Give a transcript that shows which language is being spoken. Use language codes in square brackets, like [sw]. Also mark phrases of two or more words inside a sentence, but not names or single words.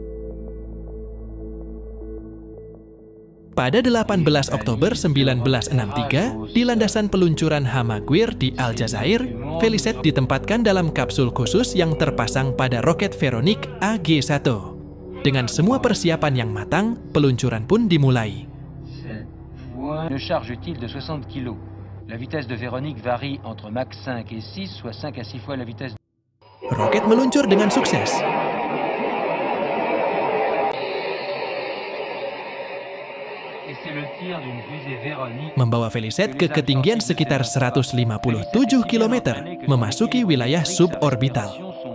[id] Pada 18 Oktober 1963, di landasan peluncuran Hamaguir di Aljazair, Felicette ditempatkan dalam kapsul khusus yang terpasang pada roket Véronique AG-1. Dengan semua persiapan yang matang, peluncuran pun dimulai. [fr] Une charge utile de 60 kg. La vitesse de Véronique varie entre Mach 5 et 6, soit 5 à 6 fois la vitesse. [id] Roket meluncur dengan sukses. Membawa Felicette ke ketinggian sekitar 157 km, memasuki wilayah suborbital.